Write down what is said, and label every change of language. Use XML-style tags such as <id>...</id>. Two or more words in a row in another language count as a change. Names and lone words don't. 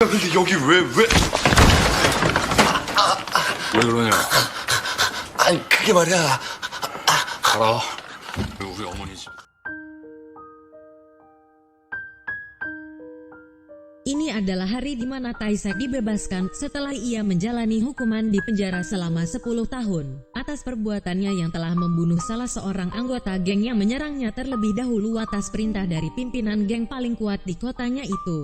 <ko>근데 여기 왜 그러냐? 아니 그게 말이야. 가라. 우리 어머니 집.</ko> <id>Ini adalah hari di mana Tae-sek dibebaskan setelah ia menjalani hukuman di penjara selama 10 tahun atas perbuatannya yang telah membunuh salah seorang anggota geng yang menyerangnya terlebih dahulu atas perintah dari pimpinan geng paling kuat di kotanya itu.</id>